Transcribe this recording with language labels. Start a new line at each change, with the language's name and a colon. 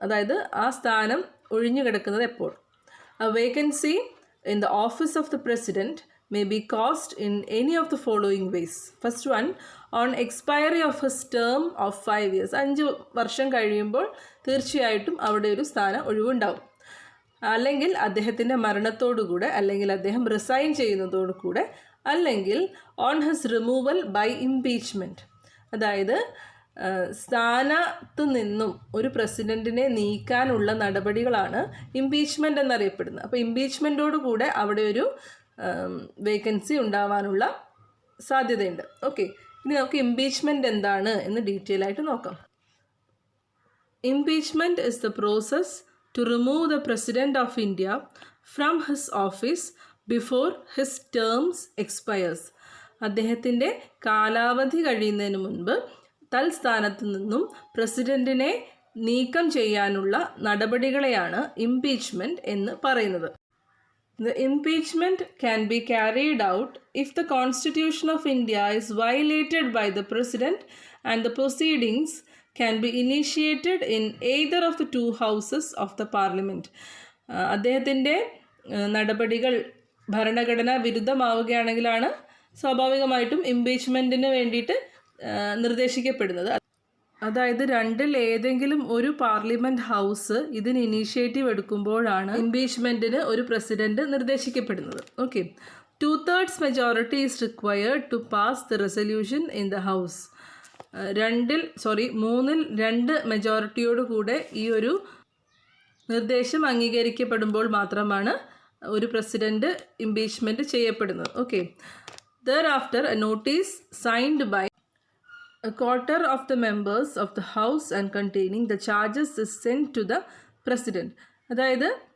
Malayalam: അതായത് ആ സ്ഥാനം ഒഴിഞ്ഞു കിടക്കുന്നത് എപ്പോൾ.
English: A vacancy in the office of the president may be caused in any of the following ways. First one, on expiry of his term of 5 years.
Malayalam: 5 വർഷം കഴിയുമ്പോൾ തീർച്ചയായിട്ടും അവിടെ ഒരു സ്ഥാനം ഒഴിവുണ്ടാവും. അല്ലെങ്കിൽ അദ്ദേഹത്തിൻ്റെ മരണത്തോടുകൂടെ, അല്ലെങ്കിൽ അദ്ദേഹം റിസൈൻ ചെയ്യുന്നതോടുകൂടെ, അല്ലെങ്കിൽ
English: On his removal by impeachment.
Malayalam: അതായത് സ്ഥാനത്ത് നിന്നും ഒരു പ്രസിഡൻറ്റിനെ നീക്കാനുള്ള നടപടികളാണ് ഇംപീച്ച്മെൻ്റ് എന്നറിയപ്പെടുന്നത്. അപ്പോൾ ഇംപീച്ച്മെൻറ്റോടുകൂടെ അവിടെ ഒരു വേക്കൻസി ഉണ്ടാവാനുള്ള സാധ്യതയുണ്ട്. ഓക്കെ. ഇനി നമുക്ക് ഇംപീച്ച്മെൻറ്റ് എന്താണ് എന്ന് ഡീറ്റെയിൽ ആയിട്ട് നോക്കാം.
English: Impeachment is the process to remove the president of India from his office before his terms expires.
Malayalam: അദ്ദേഹത്തിൻ്റെ കാലാവധി കഴിയുന്നതിന് മുൻപ് തൽസ്ഥാനത്ത് നിന്നും പ്രസിഡൻറ്റിനെ നീക്കം ചെയ്യാനുള്ള നടപടികളെയാണ് ഇംപീച്ച്മെൻറ്റ് എന്ന് പറയുന്നത്.
English: The impeachment can be carried out if the Constitution of India is violated by the President, and the proceedings can be initiated in either of the two houses of the Parliament.
Malayalam: അദ്ദേഹത്തിൻ്റെ നടപടികൾ ഭരണഘടനാ വിരുദ്ധമാവുകയാണെങ്കിലാണ് സ്വാഭാവികമായിട്ടും ഇംപീച്ച്മെൻറ്റിന് വേണ്ടിയിട്ട് നിർദ്ദേശിക്കപ്പെടുന്നത്. അതായത് രണ്ടിൽ ഏതെങ്കിലും ഒരു parliament house ഇതിന് ഇനീഷ്യേറ്റീവ് എടുക്കുമ്പോഴാണ് ഇംപീച്ച്മെൻറ്റിന് ഒരു president നിർദ്ദേശിക്കപ്പെടുന്നത്. Okay.
English: 2/3 majority is required to pass the resolution in the house.
Malayalam: 3/2 മെജോറിറ്റിയോടുകൂടെ ഈ ഒരു നിർദ്ദേശം അംഗീകരിക്കപ്പെടുമ്പോൾ മാത്രമാണ് ഒരു പ്രസിഡൻറ്റ് ഇംപീച്ച്മെൻറ്റ് ചെയ്യപ്പെടുന്നത്. Okay.
English: Thereafter a notice signed by a quarter of the members of the house and containing the charges is sent to the president. അതായത്